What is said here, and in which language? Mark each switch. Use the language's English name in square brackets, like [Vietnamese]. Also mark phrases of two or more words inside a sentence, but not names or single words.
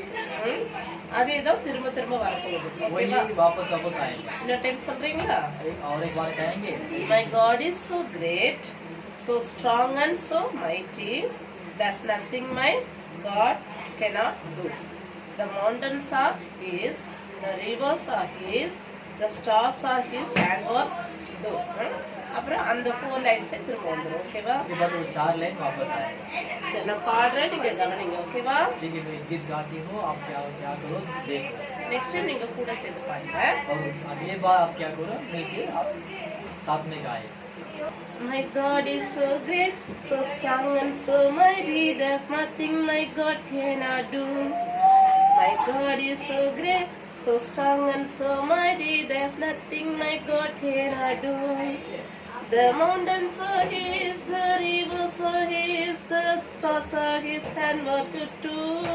[Tamil] அதே தான் திரும்ப திரும்ப வரப்போகுது. ஓகேவா? [Hindi] वही वापस वापस आएगा। [Tamil] இன்னொரு டைம் சொல்றீங்களா? [Hindi] एक बार कहेंगे। [English] My God is so great, so strong and so mighty. There's nothing my God cannot do. The mountains are His, the rivers are His, the stars are His handwork do. [Tamil] அப்புறம் அந்த 4 லைன்ஸே திரும்ப வந்துடும். ஓகேவா? [Hindi] उसके बाद वो 4 लाइन वापस आएगा। [Tamil] சரி, நான் பாடுறேன், நீங்க கவனிங்க. ஓகேவா? [Hindi] ठीक है, मैं गीत गाती हूँ, आप क्या करो देखो। [English] next time [Tamil] நீங்க கூட சேர்ந்து பாடுங்க. [Hindi] और अगली बार आप क्या करो, मिलके आप साथ में गाएं। [English] My God is so great, so strong and so mighty. There's nothing my God cannot do. My God is so great, so strong and so mighty. There's nothing my God cannot do. The mountains are His, the rivers are His, the stars are His handwork too.